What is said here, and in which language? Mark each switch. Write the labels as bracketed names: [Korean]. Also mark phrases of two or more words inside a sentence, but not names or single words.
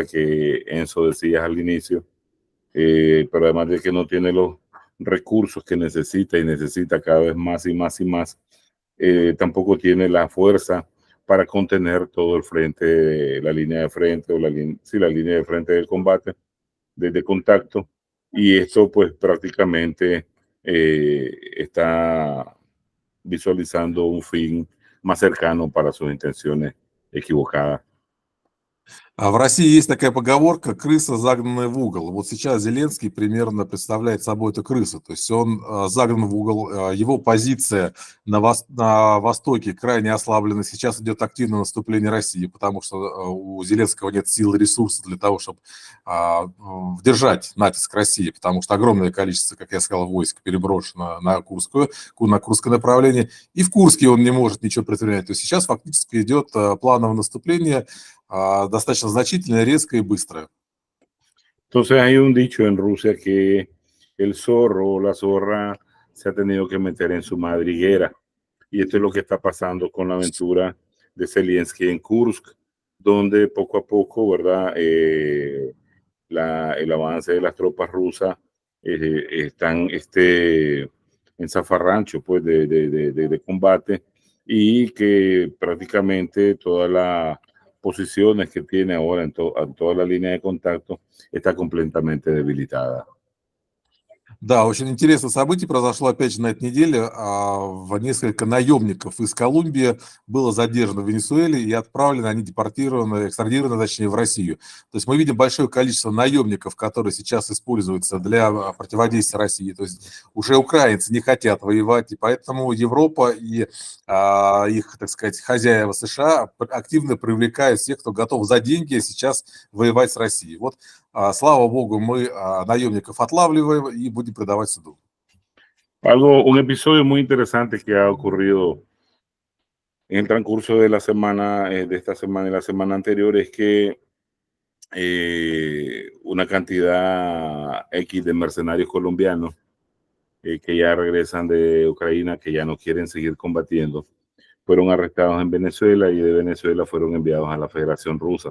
[Spanish] que Enzo decía al inicio, pero además de que no tiene los recursos que necesita y necesita cada vez más y más y más, tampoco tiene la fuerza para contener todo el frente, la línea de frente o la línea de frente del combate, desde contacto, y esto pues prácticamente está visualizando un fin más cercano para sus intenciones equivocadas. [Russian] А в России есть такая поговорка «крыса, загнанная в угол». Вот сейчас Зеленский примерно представляет собой эту крысу. То есть он загнан в угол, его позиция на Востоке крайне ослаблена. Сейчас идет активное наступление России, потому что у Зеленского нет сил и ресурсов для того, чтобы держать натиск России, потому что огромное количество, как я сказал, войск переброшено на Курское направление. И в Курске он не может ничего предпринять. То есть сейчас фактически идет плановое наступление, достаточно значительное, резкое y быстрое. [Spanish] Entonces hay un dicho en Rusia que el zorro o la zorra se ha tenido que meter en su madriguera, y esto es lo que está pasando con la aventura de Zelensky en Kursk, donde poco a poco, ¿verdad? El avance de las tropas rusas están en zafarrancho pues, de combate, y que prácticamente todas las posiciones que tiene ahora en toda la línea de contacto está completamente debilitada. [Russian] Да, очень интересное событие произошло опять же на этой неделе. Несколько наемников из Колумбии было задержано в Венесуэле и отправлено, они депортированы, экстрадированы, точнее, в Россию. То есть мы видим большое количество наемников, которые сейчас используются для противодействия России. То есть уже украинцы не хотят воевать, и поэтому Европа и их, так сказать, хозяева США активно привлекают всех, кто готов за деньги сейчас воевать с Россией. Вот, слава богу, мы наемников отлавливаем y будем predавать суду. [Spanish] Un episodio muy interesante que ha ocurrido en el transcurso de la semana, de esta semana y la semana anterior, es que una cantidad X de mercenarios colombianos que ya regresan de Ucrania, que ya no quieren seguir combatiendo, fueron arrestados en Venezuela, y de Venezuela fueron enviados a la Federación Rusa.